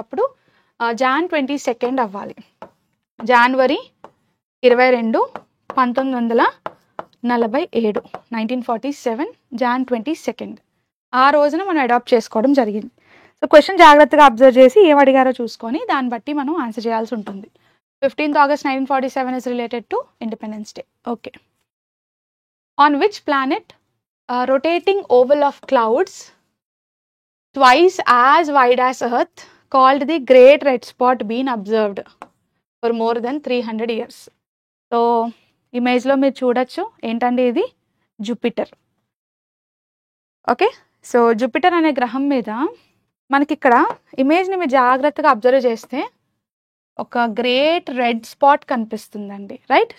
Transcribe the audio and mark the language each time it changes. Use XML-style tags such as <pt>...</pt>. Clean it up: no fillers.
<te>అప్పుడు Jan 22 అవ్వాలి. January 22, 1947, 1947 Jan 22 ఆ రోజున మనం అడాప్ట్ చేసుకోవడం జరిగింది. సో క్వశ్చన్ జాగ్రత్తగా అబ్జర్వ్ చేసి ఏం అడిగారో చూసుకొని దాన్ని బట్టి మనం ఆన్సర్ చేయాల్సి ఉంటుంది.</te> <en>15th August 1947 is related to Independence Day. Okay. On which planet rotating oval of clouds twice as wide as Earth called the Great Red Spot been observed for more than 300 years?</en> <te>So ఇమేజ్లో మీరు చూడొచ్చు ఏంటండి, ఇది Jupiter. Okay, so Jupiter అనే గ్రహం మీద మనకి ఇక్కడ ఇమేజ్ని మీరు జాగ్రత్తగా అబ్జర్వ్ చేస్తే ఒక గ్రేట్ రెడ్ స్పాట్ కనిపిస్తుందండి, రైట్?</te>